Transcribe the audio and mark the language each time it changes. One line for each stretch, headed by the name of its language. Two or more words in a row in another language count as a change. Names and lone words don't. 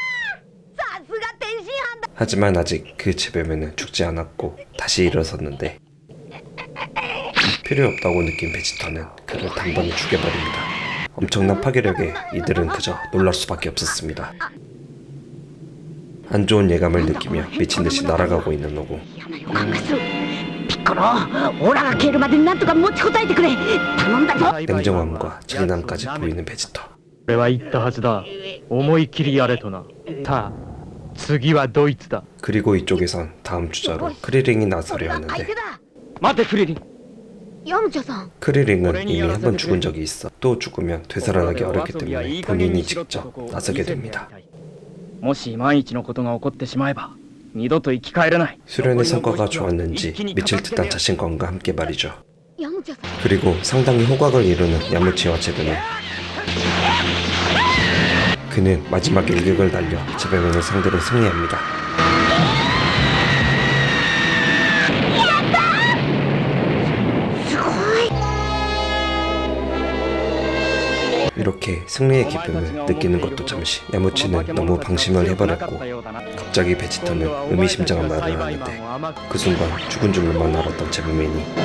Korean: 하지만 아직 그 제베맨은 죽지 않았고 다시 일어섰는데 필요 없다고 느낀 베지터는 그를 단번에 죽여버립니다. 엄청난 파괴력에 이들은 그저 놀랄 수밖에 없었습니다. 안 좋은 예감을 느끼며 미친듯이 날아가고 있는 노고.
Japanese: ピッコロ、オラが消えるまでなんとか持ちこたえてくれ。頼んだぞ。
Korean: 냉정함과 잔인함까지 보이는 베지터.
Japanese: 俺は言ったはずだ。思い切りやれとな。さあ次はドイツだ。
Korean: 그리고 이쪽에선 다음 주자로 크리링이 나서려 하는데
Japanese: 待てクリリン。ヤムチャさん。
Korean: 크리링은 이미 한 번 죽은 적이 있어 또 죽으면 되살아나기 어렵기 때문에 본인이 직접 나서게 됩니다.
Japanese: もし万一のことが起こってしまえば二度と生き返れない。
Korean: 수련의 성과가 좋았는지 미칠 듯한 자신감과 함께 말이죠.
Japanese: ヤムチャさん。
Korean: 그리고 상당히 호각을 이루는 야무치와 제베맨. 그는 마지막 일격을 날려 제베맨을 상대로 승리합니다. 이렇게 승리의 기쁨을 느끼는 것도 잠시 야무치는 너무 방심을 해버렸고 갑자기 베지터는 의미심장한 말을 하는데 그 순간 죽은 줄만 알았던 제베맨이